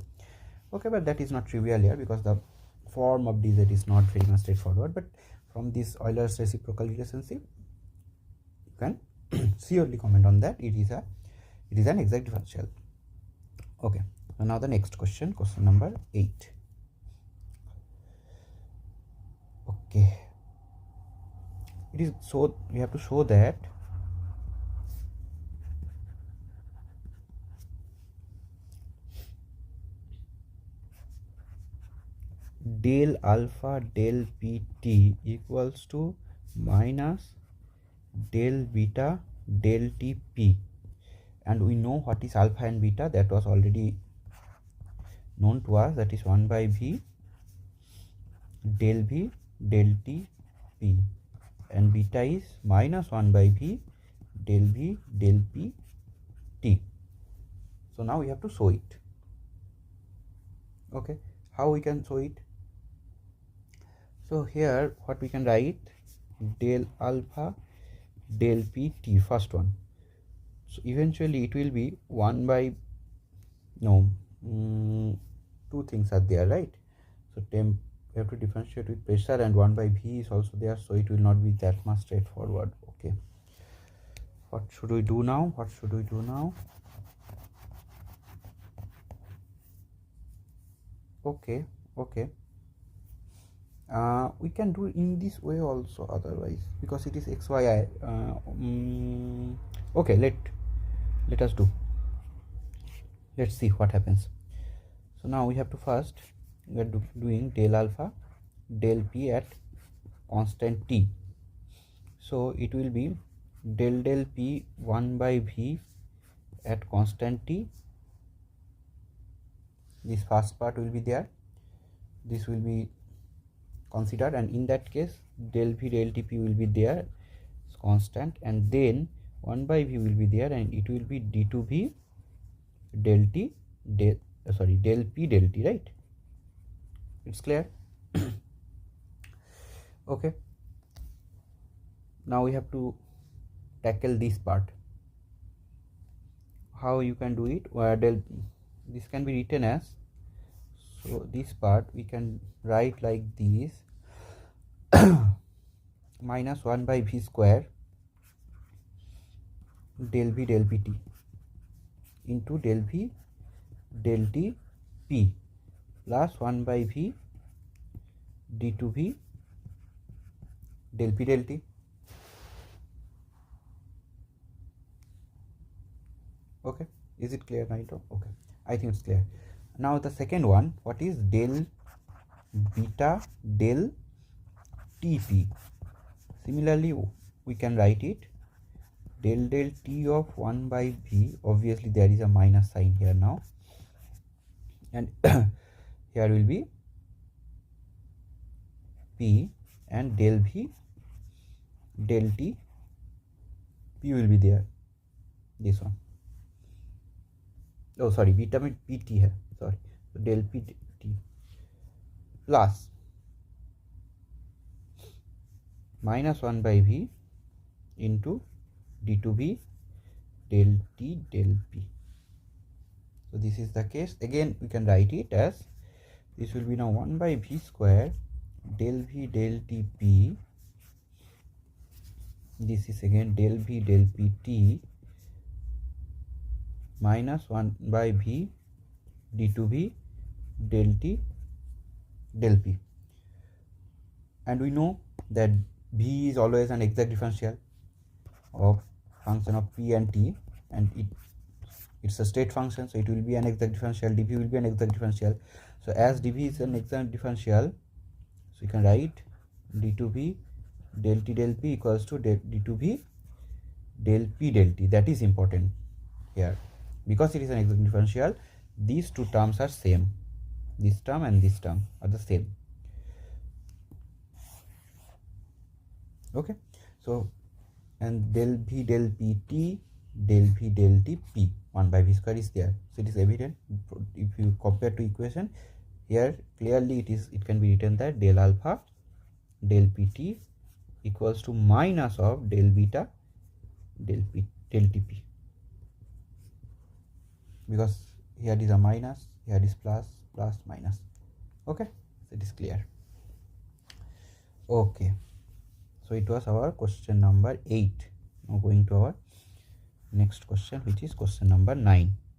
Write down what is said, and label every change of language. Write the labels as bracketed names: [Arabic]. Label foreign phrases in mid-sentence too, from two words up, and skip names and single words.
[English] Okay, but that is not trivial here because the form of dz is not very much straightforward, but from this Euler's reciprocal relationship you can surely comment on that it is an exact differential. Okay, so now the next question, question number 8. Okay, it is, so we have to show that del alpha del pt equals to minus del beta del tp, and we know what is alpha and beta, that was already known to us, that is 1 by v del t p, and beta is minus 1 by v del p t. So now we have to show it. Okay, how we can show it? So here what we can write, del alpha del p t, first one. So eventually it will be 1 by, no, two things are there, right? So temp, we have to differentiate with pressure, and 1 by v is also there, so it will not be that much straightforward. Okay, what should we do now? Okay, we can do in this way also otherwise, because it is xyi. Okay, let us do, let's see what happens. So now we have to first, we are doing del alpha del p at constant t. So it will be del p 1 by v at constant t. This first part will be there, this will be considered, and in that case del v del tp will be there, it's constant, and then 1 by v will be there, and it will be d2v del t del p del t, right? It's clear. Okay, now we have to tackle this part. How you can do it? This can be written as, so this part we can write like this, minus 1 by v square del v del pt into del v del t p plus 1 by v d2v del p del t. Okay, is it clear, Naito? Okay, I think it's clear. Now the second one, what is del beta del tp? Similarly, we can write it del t of 1 by v. Obviously there is a minus sign here now, and here will be p, and del v del t p will be there, this one. Oh sorry, [Hindi] beta में pt है, [English] sorry, so del p t plus minus 1 by v into d2v del t del p. So this is the case. Again we can write it as, this will be now 1 by v square del v del t p, this is again del v del p t minus 1 by v d2v del t del p. And we know that v is always an exact differential of function of p and t, and it's a state function, so it will be an exact differential. dv will be an exact differential. So as dv is an exact differential, so you can write d2v del t del p equals to d2v del p del t. That is important here, because it is an exact differential. These two terms are same, this term and this term are the same. Okay, so and del v del pt del v del t p, 1 by v square is there, so it is evident. If you compare to equation here, clearly it can be written that del alpha del pt equals to minus of del beta del p del tp, because here is a minus, here is plus, plus minus. Okay, so it is clear. Okay, so it was our question number 8. Now going to our next question, which is question number 9.